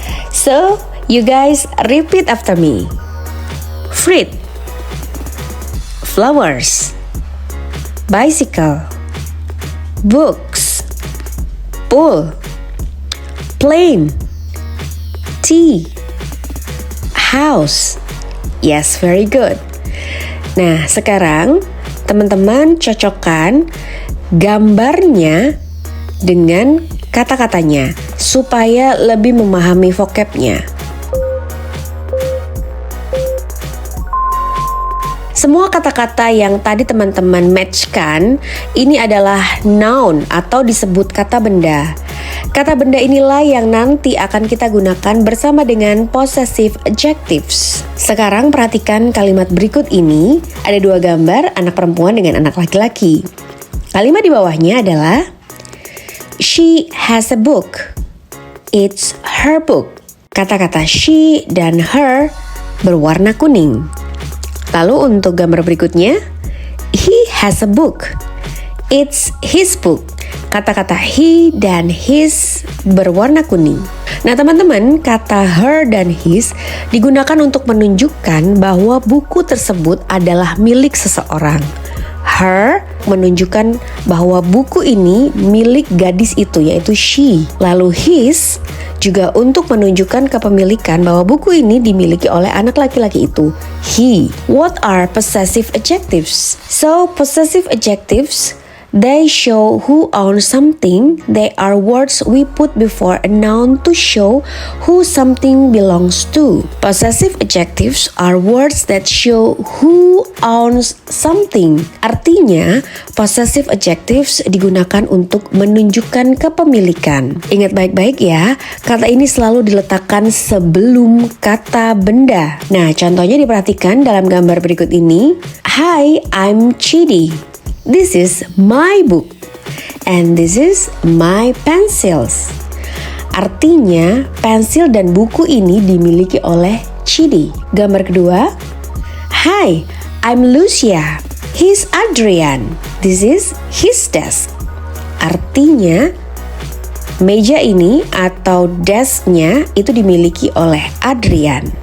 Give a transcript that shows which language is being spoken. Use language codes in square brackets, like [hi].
[en] So, you guys repeat after me. Fruit, flowers, bicycle, books, pool, plane, tea, house. Yes, very good. [id] Nah, sekarang teman-teman cocokkan gambarnya dengan kata-katanya supaya lebih memahami vocabnya. Semua kata-kata yang tadi teman-teman matchkan ini adalah noun atau disebut kata benda. Kata benda inilah yang nanti akan kita gunakan bersama dengan possessive adjectives. Sekarang perhatikan kalimat berikut ini. Ada dua gambar anak perempuan dengan anak laki-laki. Kalimat di bawahnya adalah [en] she has a book. It's her book. [id] Kata-kata she dan her berwarna kuning. Lalu untuk gambar berikutnya, [en] he has a book. It's his book. [id] Kata-kata he dan his berwarna kuning. Nah teman-teman, kata her dan his digunakan untuk menunjukkan bahwa buku tersebut adalah milik seseorang. Her menunjukkan bahwa buku ini milik gadis itu, yaitu she. Lalu his juga untuk menunjukkan kepemilikan bahwa buku ini dimiliki oleh anak laki-laki itu, he. [en] What are possessive adjectives? So, possessive adjectives, they show who owns something. They are words we put before a noun to show who something belongs to. Possessive adjectives are words that show who owns something. [id] Artinya, possessive adjectives digunakan untuk menunjukkan kepemilikan. Ingat baik-baik ya, kata ini selalu diletakkan sebelum kata benda. Nah, contohnya diperhatikan dalam gambar berikut ini. [en] Hi, I'm Chidi. This is my book and this is my pencils. [id] Artinya, pensil dan buku ini dimiliki oleh Chidi. Gambar kedua, [en] hi, I'm Lucia. He's Adrian. This is his desk. [id] Artinya, meja ini atau desknya itu dimiliki oleh Adrian.